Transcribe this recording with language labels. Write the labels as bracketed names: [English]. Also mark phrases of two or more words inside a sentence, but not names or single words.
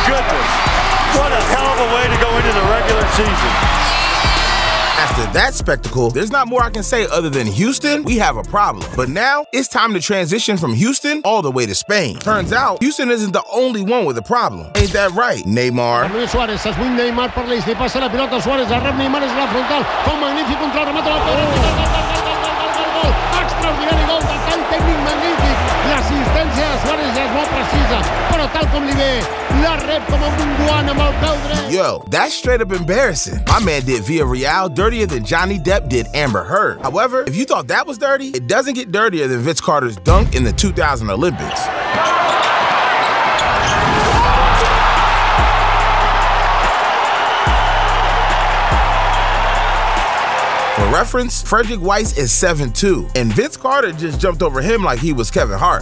[English] What a hell of a way to go into the regular season. After that spectacle, there's not more I can say other than Houston, we have a problem. But now, it's time to transition from Houston all the way to Spain. Turns out, Houston isn't the only one with a problem. Ain't that right, Neymar? [Catalan] Luis Suárez, [Spanish] es muy [Catalan] Neymar per l'eix, li passa la pilota a Suárez, el rep Neymar és la frontal, fa un magnífic contra el remat de la gol, extraordinari gol, detall tècnic magnífic, l'assistència de Suárez és molt precisa, però tal com li ve, la rep com un guant amb el peu dret. [English] Yo, that's straight up embarrassing. My man did Villarreal dirtier than Johnny Depp did Amber Heard. However, if you thought that was dirty, it doesn't get dirtier than Vince Carter's dunk in the 2000 Olympics. For reference, Frederick Weiss is 7'2", and Vince Carter just jumped over him like he was Kevin Hart.